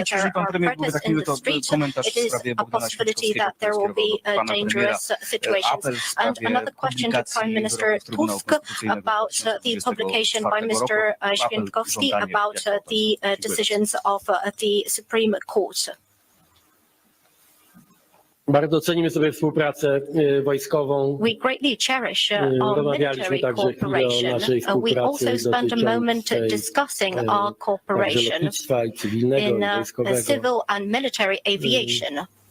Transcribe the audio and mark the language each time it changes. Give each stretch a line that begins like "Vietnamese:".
English: There are protests in the streets. It is a possibility that there will be dangerous situations. And another question to Prime Minister Tusk about the publication by Mr. Świętkowski about the decisions of the Supreme Court.
Polish: Bardzo cenimy sobie współpracę wojskową.
English: We greatly cherish our military cooperation. We also spent a moment discussing our cooperation in civil and military aviation.